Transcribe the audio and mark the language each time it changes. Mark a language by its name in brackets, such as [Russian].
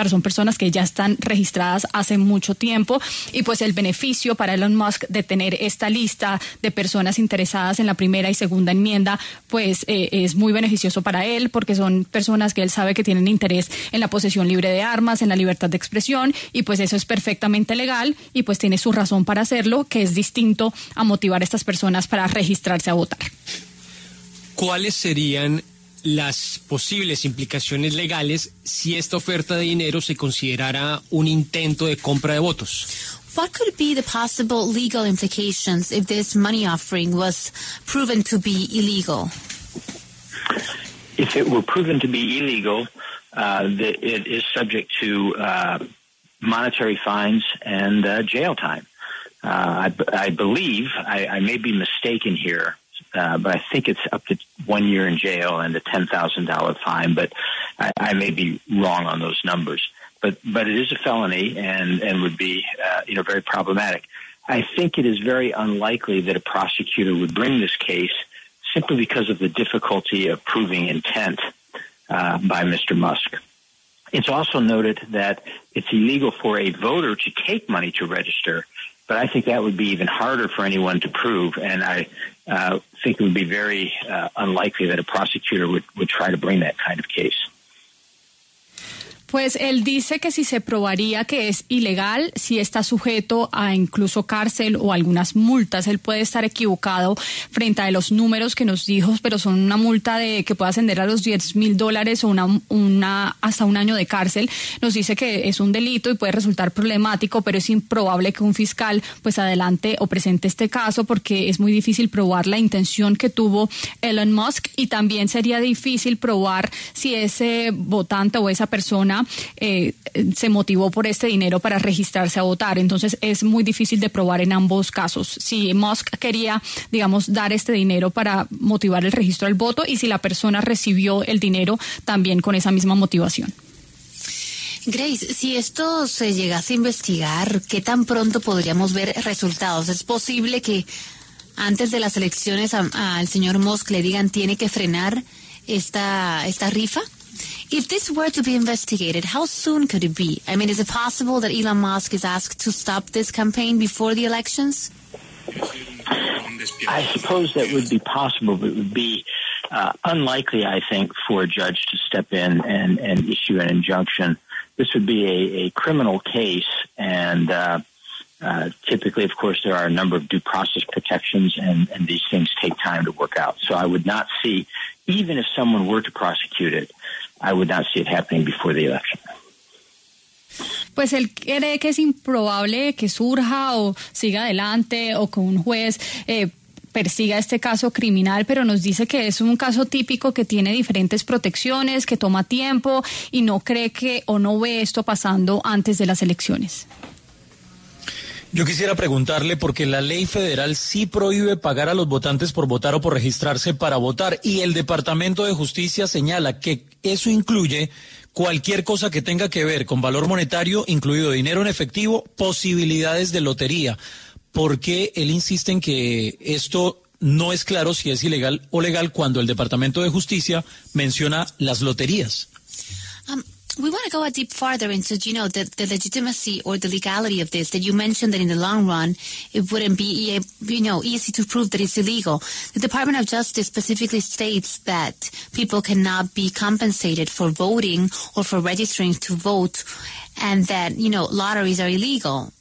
[Spanish] Son personas que ya están registradas hace mucho tiempo, y pues el beneficio para Elon Musk de tener esta lista de personas interesadas en la primera y segunda enmienda, pues es muy beneficioso para él, porque son personas que él sabe que tienen interés en la posesión libre de armas, en la libertad de expresión, y pues eso es perfectamente legal, y pues tiene su razón para hacerlo, que es distinto a motivar a estas personas para registrarse a votar. ¿Cuáles serían las posibles implicaciones legales si esta oferta de dinero se considerara un intento de compra de votos? [English] What could be the possible legal implications if this money offering was proven to be illegal? If it were proven to be illegal, it is subject to monetary fines and jail time. I believe, I may be mistaken here, but I think it's up to 1 year in jail and a $10,000 fine, but I may be wrong on those numbers. But it is a felony and would be very problematic. I think it is very unlikely that a prosecutor would bring this case simply because of the difficulty of proving intent by Mr. Musk. It's also noted that it's illegal for a voter to take money to register, but I think that would be even harder for anyone to prove, and I think it would be very unlikely that a prosecutor would try to bring that kind of case. [Spanish] Pues él dice que si se probaría que es ilegal, si está sujeto a incluso cárcel o algunas multas. Él puede estar equivocado frente a los números que nos dijo, pero son una multa que puede ascender a los $10,000 o hasta un año de cárcel. Nos dice que es un delito y puede resultar problemático, pero es improbable que un fiscal pues adelante o presente este caso porque es muy difícil probar la intención que tuvo Elon Musk, y también sería difícil probar si ese votante o esa persona se motivó por este dinero para registrarse a votar. Entonces es muy difícil de probar en ambos casos. Si Musk quería, digamos, dar este dinero para motivar el registro al voto, y si la persona recibió el dinero también con esa misma motivación. Grace, si esto se llegase a investigar, ¿qué tan pronto podríamos ver resultados? ¿Es posible que antes de las elecciones al señor Musk le digan tiene que frenar esta rifa? [English] If this were to be investigated, how soon could it be? I mean, is it possible that Elon Musk is asked to stop this campaign before the elections? I suppose that would be possible, but it would be unlikely, I think, for a judge to step in and issue an injunction. This would be a criminal case, and typically, of course, there are a number of due process protections, and these things take time to work out. So I would not see, even if someone were to prosecute it, I would not see it happening before the election. Pues él cree que es improbable que surja o siga adelante o que un juez persiga este caso criminal, pero nos dice que es un caso típico que tiene diferentes protecciones, que toma tiempo, y no cree que o no ve esto pasando antes de las elecciones. [Spanish] Yo quisiera preguntarle, porque la ley federal sí prohíbe pagar a los votantes por votar o por registrarse para votar, y el Departamento de Justicia señala que eso incluye cualquier cosa que tenga que ver con valor monetario, incluido dinero en efectivo, posibilidades de lotería. ¿Por qué él insiste en que esto no es claro si es ilegal o legal cuando el Departamento de Justicia menciona las loterías? [English] We want to go a deep farther into, the legitimacy or the legality of this, that you mentioned that in the long run, it wouldn't be, easy to prove that it's illegal. The Department of Justice specifically states that people cannot be compensated for voting or for registering to vote, and that, lotteries are illegal.